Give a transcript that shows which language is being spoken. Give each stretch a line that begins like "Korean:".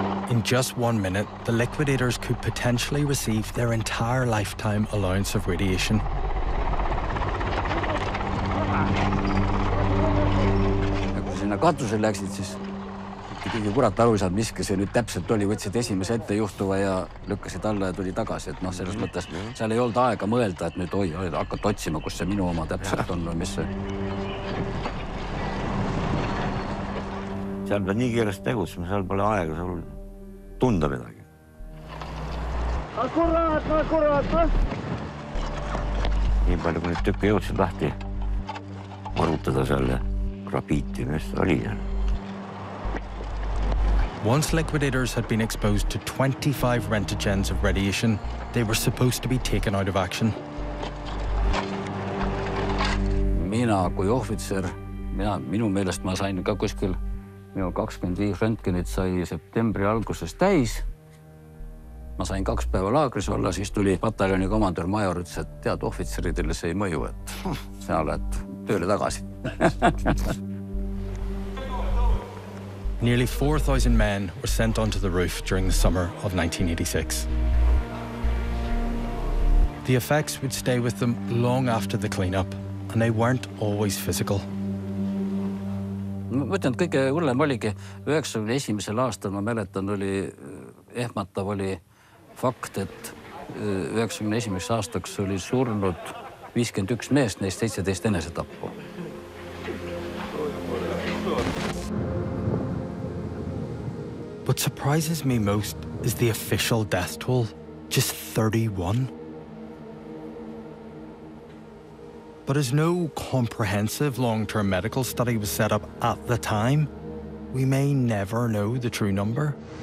English: In just 1 minute, the liquidators could potentially receive their entire lifetime allowance of radiation.
Estonian: Kui sinna katuse läksid, siis kõige kurat aru saad, miski see nüüd täpselt oli, võtsid esimese ette juhtuva ja lükkasid alla ja tuli tagasi. Et noh, selles mõttes seal ei olnud aega mõelda, et nüüd oi, hakkad otsima, kus see minu oma täpselt on. Mis see... Seal pead nii kiiresti tegutsema, seal pole aega, seal tunda midagi. Nii palju, kui nüüd tükki jõudsin lahti arutada selle grafiiti, mis oli.
English: Once liquidators had been exposed to 25 rentigens of radiation, they were supposed to be taken out of action.
Estonian: Mina kui ohvitser, minu meelest ma sain ka kuskil 25 röntgenit sai septembri alguses täis. Ma sain 2 päeva laagris olla, siis tuli pataljoni komandör major, ütles, et tead, ohvitseridele see ei mõju, et sa oled tööle tagasi.
English: Nearly 4,000 men were sent onto the roof during the summer of 1986. The effects would stay with them long after the cleanup, and they weren't always physical.
Estonian: Mõtlen, et kõige hullem oligi 1991. aastal, ma mäletan, oli ehmatav oli fakt, et 1991. aastaks oli surnud 51 meest, neist 17 enesetappu.
English: What surprises me most is the official death toll, just 31. But as no comprehensive long-term medical study was set up at the time, we may never know the true number.